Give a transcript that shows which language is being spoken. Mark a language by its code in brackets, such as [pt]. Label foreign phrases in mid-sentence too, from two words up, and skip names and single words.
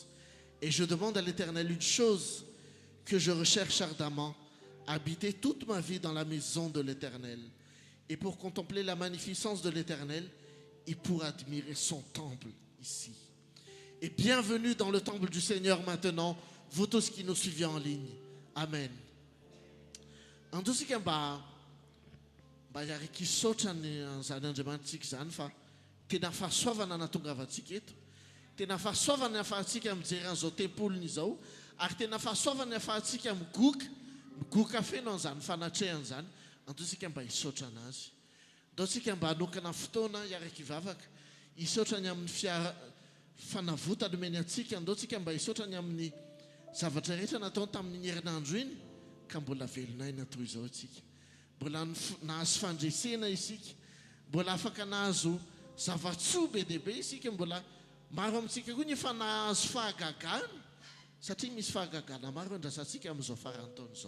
[fr] Et je demande à l'Éternel une chose que je recherche ardemment, habiter toute ma vie dans la maison de l'Éternel, et pour contempler la magnificence de l'Éternel, et pour admirer son temple ici. Et bienvenue dans le temple du Seigneur maintenant, vous tous qui nous suivez en ligne. Amen. [mg] En tout ce qui yary kisaotra ny zany andriamanitsika zany fa tena fahasoavana natongavantsika eto, tena fahasoavana ahafahantsika mijery an'izao tempolony izao, ary tena fahasoavana ahafahantsika migoka feno an'izany fanatrehana zany. Antotsika mba hisaotra anazy, ndaotsika mba hanokana fotoana hiaraka hivavaka hisaotra ny amin'ny fanavotana omeny antsika, ndaotsika mba hisaotra ny amin'ny zavatra rehetra natao tamin'ny herinandro iny ka mbola velonaina toy izao isika, mbola nahazo fandresena isika, mbola afaka nahazo zavatsoa be dia be isika, mbola maro amintsika koa nefa nahazo fahagagana, satria misy fahagagana maro andrasantsika amin'izao farantaona izao.